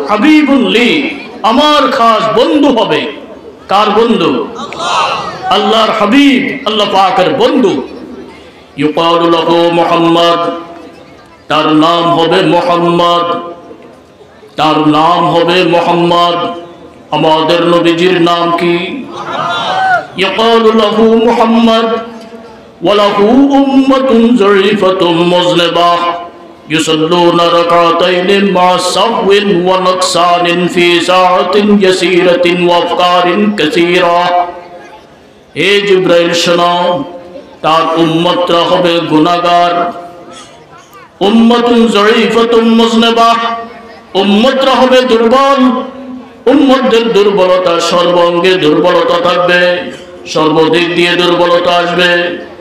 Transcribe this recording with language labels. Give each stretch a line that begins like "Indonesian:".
Arabic: হাবিবুন লি,
Bangla: আমার খাস বন্ধু হবে। কার বন্ধু? আল্লাহর হাবিব, আল্লাহ পাকের বন্ধু।
Arabic: ইউকালু লাহু মুহাম্মদ,
Bangla: তার নাম হবে মুহাম্মদ, তার নাম হবে মুহাম্মদ। আমাদের নবীজির নাম কি?
Arabic: ইউকালু লাহু মুহাম্মদ ওয়া লাহু উম্মাতুন যরিফাতুন মুযলিবাহ يصلون ركعتين مع سهو ونقصان في ساعة يسيرة وأفكار كثيرة।
Bangla: হে জিবরাইল শোনো, তার উম্মতরা হবে গুনাহগার,
Arabic: উম্মাতুন যায়ীফাতুন মুজনাবাহ,
Bangla: উম্মতরা হবে দুর্বল। উম্মতদের দুর্বলতা, সর্বাঙ্গে দুর্বলতা থাকবে, সর্বদিক দিয়ে দুর্বলতা আসবে।